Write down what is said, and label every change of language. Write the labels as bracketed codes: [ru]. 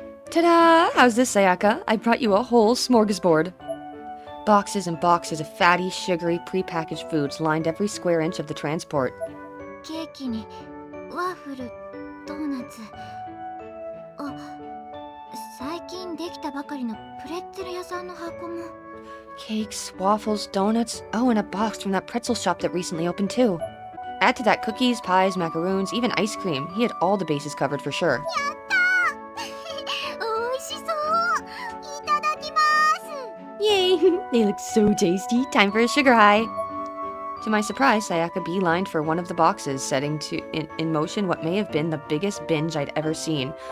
[en] Ta-da! How's this, Sayaka? I brought you a whole smorgasbord. Boxes and boxes of fatty, sugary, prepackaged foods lined every square inch of the transport. [ja] ケーキにワッフル、ドーナツ。あ、最近できたばかりのプレッツェル屋さんの箱も。 [en] Cakes, waffles, donuts, oh, and a box from that pretzel shop that recently opened too. Add to that cookies, pies, macaroons, even ice cream. He had all the bases covered for sure. [ja] やったーおいしそういただきます [en] Yay! They look so tasty. Time for a sugar high. To my surprise, Sayaka beelined for one of the boxes, setting in motion what may have been the biggest binge I'd ever seen.